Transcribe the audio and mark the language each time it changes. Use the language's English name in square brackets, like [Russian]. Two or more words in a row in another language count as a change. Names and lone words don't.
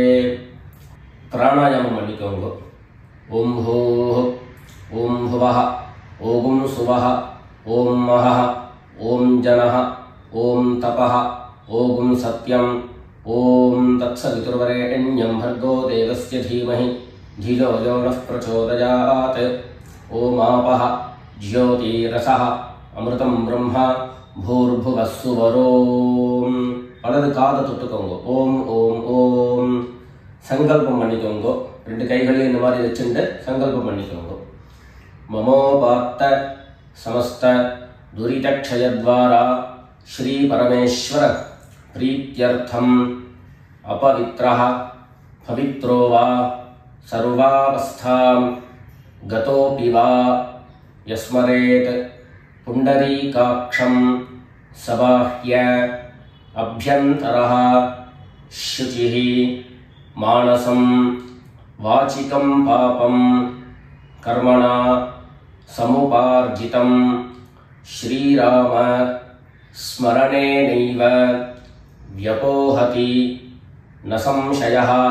[Tamil] பிராணாயாமம் பண்ணிக்கோங்க. [Sanskrit] ओम् हूः, ओम् हुवः, ओम् सुवः, ओम् महः, ओम् जनः, ओम् तपः, ओम् सत्यम्, ओम् तत्सवितुर्वरेण्यम् भर्गो देवस्य धीमहि धियो यो नः प्रचोदयात्. ओम आपः ज्योतिरसः अमृतं ब्रह्म भूर्भुवः सुवरोम. [Tamil] வலது காதை தொட்டுக்கோங்க. [Sanskrit] ओम् ओम् ओम्. [Tamil] சங்கல்பம் பண்ணிக்கோங்க. 2 கைகளையும் இந்த மாதிரி வச்சுட்டு சங்கல்பம் பண்ணிக்கோங்க. [Sanskrit] ममोपात्त समस्त दुरितक्षयद्वारा श्री परमेश्वर प्रीत्यर्थम अपवित्रः पवित्रो वा सर्वावस्थां गतोऽपि वा यस्मरेत् पुण्डरीकाक्षं सबाह्य अभ्यन्तरः शुचिः मानसं वाचिकं पापं कर्मणा समुपार्जितं श्रीराम स्मरणेनैव व्यपोहति न संशयः.